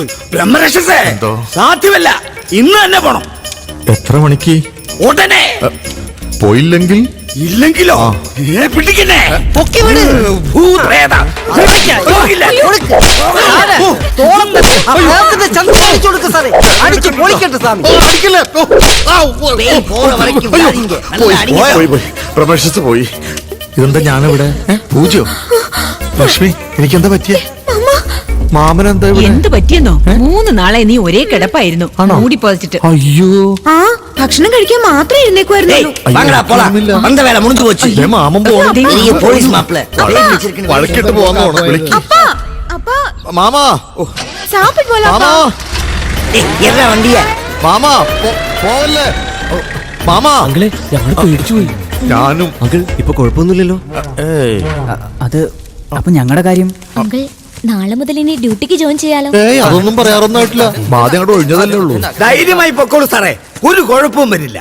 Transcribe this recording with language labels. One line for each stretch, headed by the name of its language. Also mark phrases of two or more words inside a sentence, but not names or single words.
Malayalam: ബ്രഹ്മരക്ഷസേ, സാധ്യമല്ല. ഇന്ന് തന്നെ പോണം. എത്ര മണിക്ക്? ഉടനെ. പോയില്ലെങ്കിൽ? ഇല്ലെങ്കിലോ? പിടിക്കുന്നേ. പൊക്കി വിട്. ഭൂതപ്രേത. പോകില്ല. അടിച്ചു പൊളിക്കട്ടെ സ്വാമി.
Tamil: பேய் போற வரைக்கும் விடாதீங்க. நல்லா அடிங்க.
Malayalam: പോയി പ്രമേശത്ത് പോയി. ഇതെന്താ ഞാനിവിടെ? പൂജയോ? ലക്ഷ്മി, എനിക്കെന്താ പറ്റിയേ? മാമനെന്താ ഇവിടെ? എന്ത് പറ്റിയെന്നോ? 3 നാളെ നീ ഒരേ കിടപ്പായിരുന്നു, മൂടി പൊതിച്ചിട്ട്. അയ്യോ, ആ ഭക്ഷണം കഴിക്കാൻ മാത്രമേ എഴുന്നേക്കുമായിരുന്നുള്ളൂ.
Tamil: வாங்கடா போலாம். வந்த வேலை முடிஞ்சு போச்சு.
Malayalam: മാമൻ പോണം.
Tamil: பெரிய போலீஸ் மாப்பிள்ள பேய் வச்சிருக்கேன்னு
Malayalam: വഴക്കിട്ട് പോവാന്ന് തോന്നുന്നു. വിളിക്ക്. അപ്പാ, അപ്പാ, മാമാ,
Tamil: சாப்பிட்டு போலா.
Malayalam: മാമാ,
Tamil: என்ன வண்டியா?
Malayalam: മാമാ, പോവല്ലേ? മാമാ, അങ്കിളെ, ഞങ്ങൾ പേടിച്ചു പോയി. ഞാനും. അങ്കിൾ, ഇപ്പൊ കുഴപ്പമൊന്നുമില്ലല്ലോ? ഏയ്, അത് അപ്പൊ ഞങ്ങളുടെ കാര്യം? അങ്കിൾ, നാളെ മുതൽ ഇനി ഡ്യൂട്ടിക്ക് ജോയിൻ ചെയ്യാലോ? ഏയ്, അതൊന്നും പറയാറൊന്നും ആയിട്ടില്ല. ബാധ്യം അങ്ങോട്ട് ഒഴിഞ്ഞതല്ലേ ഉള്ളൂ. ധൈര്യമായി പൊക്കോളൂ സാറേ, ഒരു കുഴപ്പവും വരില്ല.